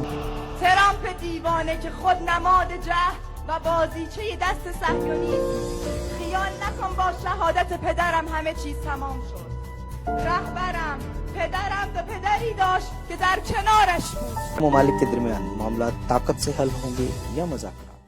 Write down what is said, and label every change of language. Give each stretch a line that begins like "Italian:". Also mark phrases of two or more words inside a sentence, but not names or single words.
Persian: ترامپ دیوانه که خود نماد جهل و بازیچه دست صهیونیست، خیال نکن با شهادت پدرم همه چیز تمام شد. رهبرم پدرم دو پدری داشت که در کنارش بود.
Urdu: ممالک کے درمیان معاملہ طاقت سے حل ہوں گے یا مذاق?